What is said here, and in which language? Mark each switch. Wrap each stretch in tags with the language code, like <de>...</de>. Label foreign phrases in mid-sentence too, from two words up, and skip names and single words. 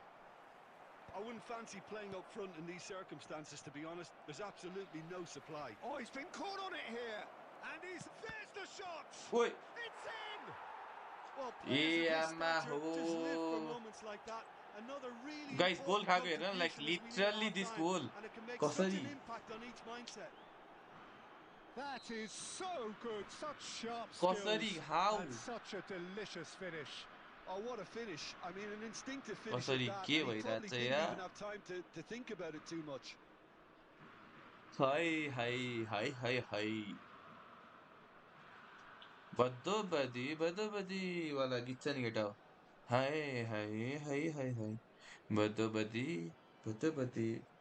<en>I wouldn't fancy playing up front in these circumstances, to be honest. There's absolutely no supply. Oh, he's been caught on it here. And there's the shot. ओइ It's in. Well, players of his</en> <ne>आमा</ne> <en>stature हो just live for moments like that. Another really Guys, goal important</en> <ne>खाएको हेर like</ne> <en>contribution as we near literally this half-time, goal and it can make such</en> <ne>कसरी</ne> <en>an impact on each mindset. That is so good, such sharp</en> <ne>कसरी</ne> <en>skills, how and such a delicious finish. Oh, what a finish. I mean, an instinctive finish at</en> <ne>कसरी</ne> <en>that,</en> <ne>के</ne> <en>and he</en> <ne>भइरहेछ</ne> <en>probably didn't</en> <ne>यार</ne> <en>even have time to think about it too much.</en> <ne>हाय हाय हाय हाय हाय बदो बदी वाला गीत छ नि केटा हाय हाय हाय हाय हाय बदो बदी</ne>